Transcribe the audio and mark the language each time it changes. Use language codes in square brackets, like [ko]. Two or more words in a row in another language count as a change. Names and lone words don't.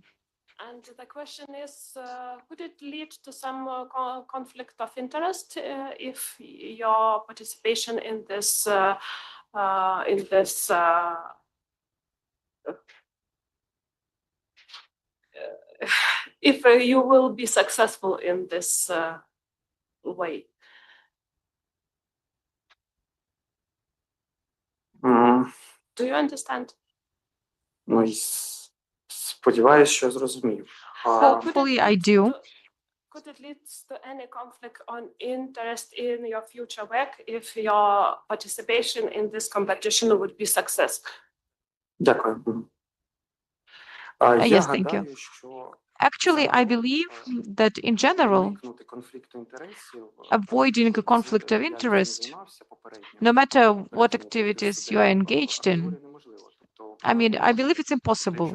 [en] And the question is, could it lead to some conflict of interest if your participation in this if you will be successful in this way? Do you understand? [uk] Ну, сподіваюсь, що зрозумів. [en] Hopefully I do. Could it lead to any conflict on interest in your future work if your participation in this competition would be successful? [uk] Дякую. [en] Yes, thank you. Actually, I believe that in general, avoiding a conflict of interest, no matter what activities you are engaged in, I mean, I believe it's impossible.